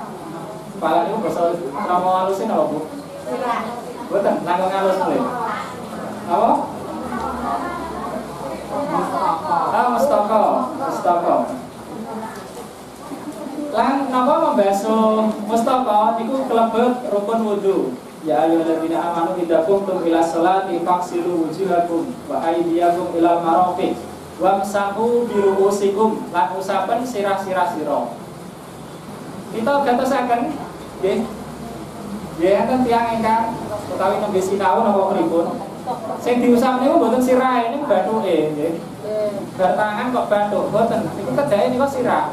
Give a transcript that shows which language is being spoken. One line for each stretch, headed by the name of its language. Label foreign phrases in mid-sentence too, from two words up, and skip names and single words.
Javanese: Kepala niku basa krama halusin apa, Bu? Boten, langkung halus nggih. Apa? Mustaka. Lan napa membasuh mustaka niku kelebet rukun wudu.
Arabic: يا أيها الذين آمنوا إذا قمتم إلى الصلاة فاغسلوا وجوهكم وأيديكم إلى المرافق وامسحوا برءوسكم
Javanese: lan usapen sirah-sirah sira. Kita gatosaken nggih. Nggih enten tiyang ingkang utawi nembe sinau napa pripun. Sing diusap niku mboten sirahe niku bathuke nggih. Bar tangan kok bathuk mboten. Niku kedahe niku sirah.